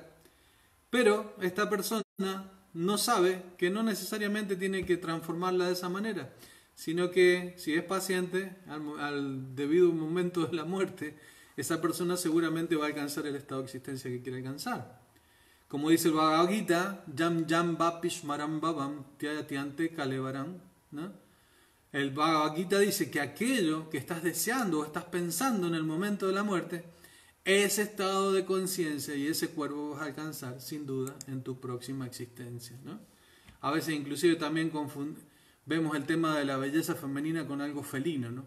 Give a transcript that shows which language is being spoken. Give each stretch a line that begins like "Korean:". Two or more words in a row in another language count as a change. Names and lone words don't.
Spanish: Pero esta persona no sabe que no necesariamente tiene que transformarla de esa manera, sino que si es paciente, al debido momento de la muerte, esa persona seguramente va a alcanzar el estado de existencia que quiere alcanzar. Como dice el Bhagavad Gita,
Sanskrit: यं यं वापि स्मरन् भावं त्यजत्य् अन्ते कलेवरम्,
Spanish: ¿no? El Bhagavad Gita dice que aquello que estás deseando o estás pensando en el momento de la muerte, ese estado de conciencia y ese cuerpo vas a alcanzar sin duda en tu próxima existencia, ¿no? A veces inclusive también vemos el tema de la belleza femenina con algo felino, ¿no?